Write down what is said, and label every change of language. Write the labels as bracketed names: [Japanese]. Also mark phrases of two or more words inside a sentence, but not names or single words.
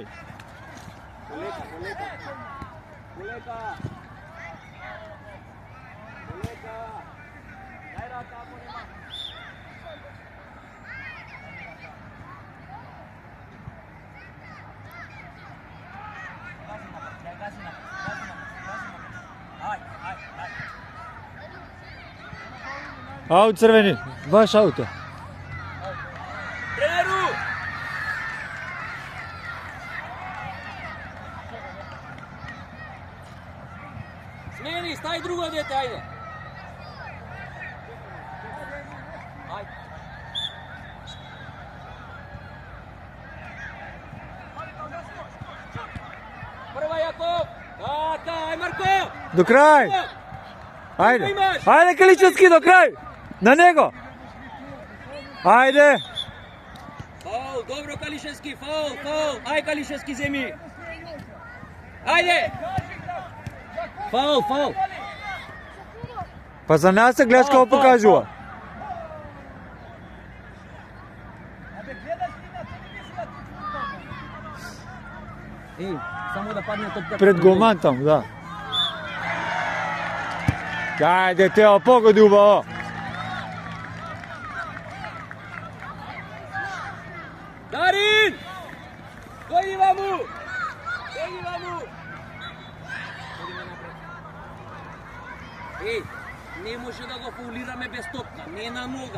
[Macedonian] Колека! Дај рака, ако нема. Гази напред. Ajde. Аут црвени. Баш ауто. Treneru! Смени, стај друго дете, ајде. Ajde. Прва Јаков! Така, ај Марко! До крај. Ајде. Ајде Калишевски до крај. На него. Ајде. Фаул, добро Калишевски, фаул. Ај Калишевски земи. Ajde. Faul. Па за нас се гледаш како покажува. Еј, само да падне топка. Пред голман таму, да. Ајде Тео, погоди убаво. Darin! Дојди ваму! Ей, не може да го фаулираме без топка, не на нога.